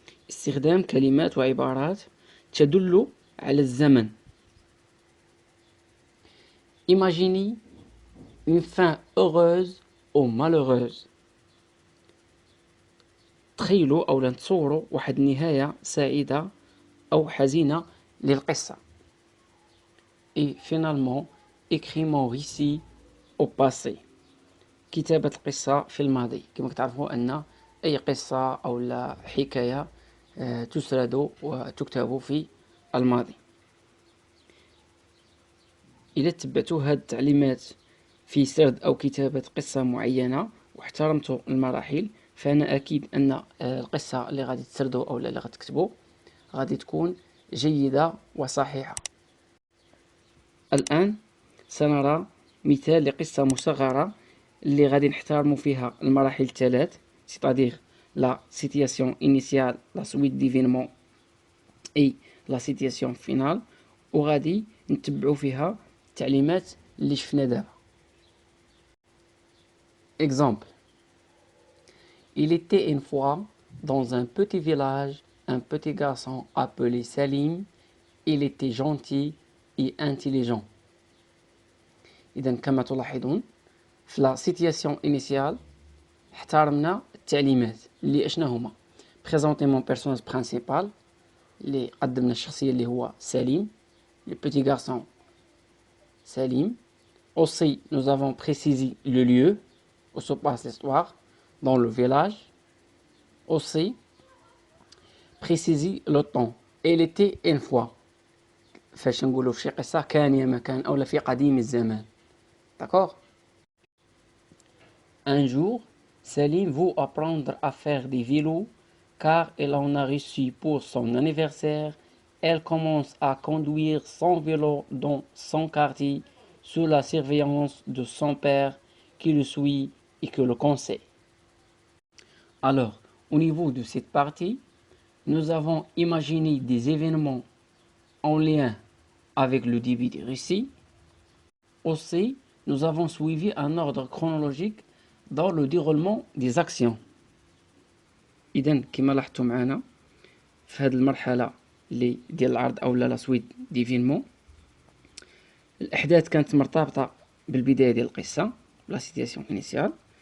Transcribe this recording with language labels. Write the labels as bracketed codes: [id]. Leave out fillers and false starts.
[ar] استخدام كلمات وعبارات تدل على الزمن. [fr] Imaginez une fin heureuse ou malheureuse. [ar] تخيلوا أو نتصوروا واحد النهاية سعيدة أو حزينة للقصة. [fr] Et finalement, écris mon récit au passé. [ar] كتابة القصة في الماضي. كما تعرفوا أن أي قصة أو لا حكاية تسرد وتكتب في الماضي. إذا تبعتوا هذه التعليمات في سرد أو كتابة قصة معينة واحترمتوا المراحل، فأنا أكيد أن القصة اللي غادي تسردوا أو اللي غادي تكتبوا غادي تكون جيدة وصحيحة. الآن سنرى مثال لقصة مصغرة اللي غادي نحترموا فيها المراحل الثلاث، [fr] c'est-à-dire la situation initiale, la suite d'événements et la situation finale [ar] وغادي نتبعو فيها التعليمات اللي شفنا دابا. [fr] Exemple. Il était une fois dans un petit village un petit garçon appelé Salim. Il était gentil et intelligent. [ar] إذا كما تلاحظون في [fr] la situation initiale [ar] احترمنا التعليمات اللي اشنا هما [fr] présenter mon personnage principal [ar] اللي قدمنا الشخصية اللي هو سليم [fr] le petit garçon Salim. Aussi nous avons précisé le lieu où se passe l'histoire dans le village. Aussi préciser le temps. Il était une fois [ar] فاش نقولوا في شي قصة كان يا مكان أو في قديم الزمان. [fr] D'accord. Un jour Salim veut apprendre à faire des vélos car elle en a reçu pour son anniversaire. Elle commence à conduire son vélo dans son quartier sous la surveillance de son père qui le suit et qui le conseille. Alors, au niveau de cette partie, nous avons imaginé des événements en lien avec le début du récit. Aussi, nous avons suivi un ordre chronologique dans le déroulement des actions. [ar] إذن كما لاحظتوا معنا في هذه المرحلة اللي ديال العرض أو لا سويت ديفينمون الأحداث كانت مرتبطة بالبداية ديال القصة لا سيتياسيون إنيسيال.